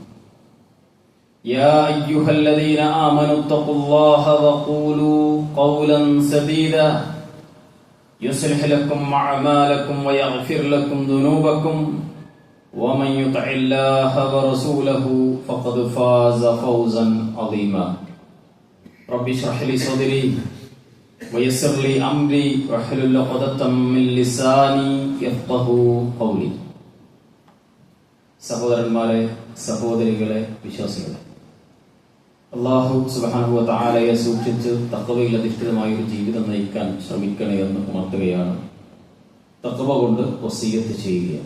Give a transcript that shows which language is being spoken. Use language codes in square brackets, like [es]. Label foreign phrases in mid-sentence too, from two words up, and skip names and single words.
[ar] يا أيها الذين آمنوا اتقوا الله وقولوا قولا سديدا يصلح لكم أعمالكم ويغفر لكم ذنوبكم ومن يطع الله ورسوله فقد فاز فوزا عظيما. رب اشرح لي صدري ويسر لي أمري واحلل عقدة من لساني يفقهوا قولي. [ml] സഹോദരന്മാരെ, സഹോദരികളെ, വിശ്വാസികളെ, [ar] الله سبحانه وتعالى [ml] സൂക്ഷിച്ച് തഖ്വയിൽ അധിഷ്ഠിതമായ ഒരു ജീവിതം നയിക്കാൻ ശ്രമിക്കണേ എന്ന് ഉണർത്തുകയാണ്. തഖ്വ കൊണ്ട് വസിയ്യത്ത് ചെയ്യുകയാണ്.